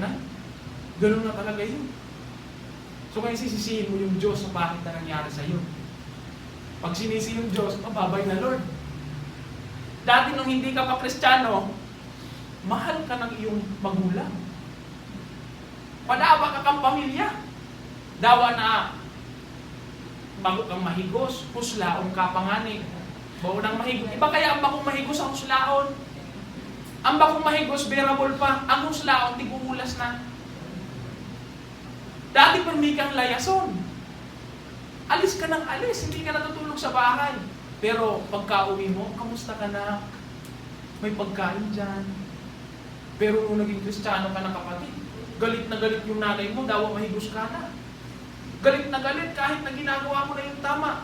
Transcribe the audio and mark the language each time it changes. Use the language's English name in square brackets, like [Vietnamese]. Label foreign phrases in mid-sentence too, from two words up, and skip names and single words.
[Filipino] Ganun na talaga yun. So kaya sisisihin mo yung Diyos sa bakit na nangyari sa'yo. Pag sinisi yung Diyos, mababay na Lord. Dati nung hindi ka pa Kristiyano, mahal ka ng iyong magulang. [Bikol] Padawa ka kang pamilya. Dawa na bago kang mahigos, huslaon ka pangani. Bago nang mahigos. Iba kaya ang bakong mahigos ang huslaon? Ang bakong mahigos, bearable pa. Ang huslaon, tiguulas na. Dati permi kang layason. [Filipino] Alis ka ng alis, hindi ka natutulog sa bahay. Pero pagka-uwi mo, kamusta ka na? May pagkain dyan. Pero nung naging Kristiyano ka na kapatid, galit na galit yung nanay mo, daw mahigos ka na. Galit na galit kahit na ginagawa mo na yung tama.